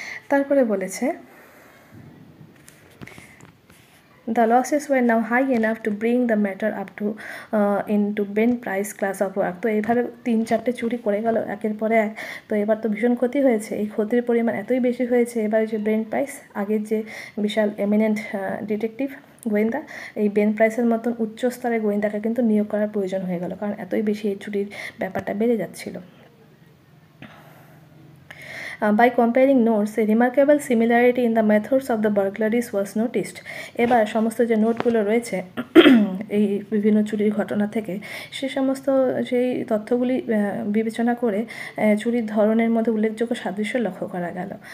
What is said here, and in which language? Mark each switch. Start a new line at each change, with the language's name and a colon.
Bangla: তারপরে বলেছে
English: The losses were now high enough to bring the matter up to into Ben Price class of work.
Bangla: তো এইভাবে 3-4টে চুরি করে গেল একের পরে এক, তো এবার তো ভীষণ ক্ষতি হয়েছে, এই ক্ষতির পরিমাণ এতই বেশি হয়েছে, এবার যে বেন প্রাইস, আগের যে বিশাল এমিনেন্ট ডিটেকটিভ গোয়েন্দা, এই বেন প্রাইসের মতন উচ্চ স্তরের গোয়েন্দাকে কিন্তু নিয়োগ করার প্রয়োজন হয়ে গেল, কারণ এতই বেশি এই চুরির ব্যাপারটা বেড়ে যাচ্ছিল।
English: By comparing notes, a remarkable similarity in the methods of the burglaries was noticed.
Bangla: এবার সমস্ত যে নোটগুলো রয়েছে এই বিভিন্ন চুরির ঘটনা থেকে, সে সমস্ত সেই তথ্যগুলি বিবেচনা করে চুরির ধরনের মধ্যে উল্লেখযোগ্য সাদৃশ্য লক্ষ্য করা গেল।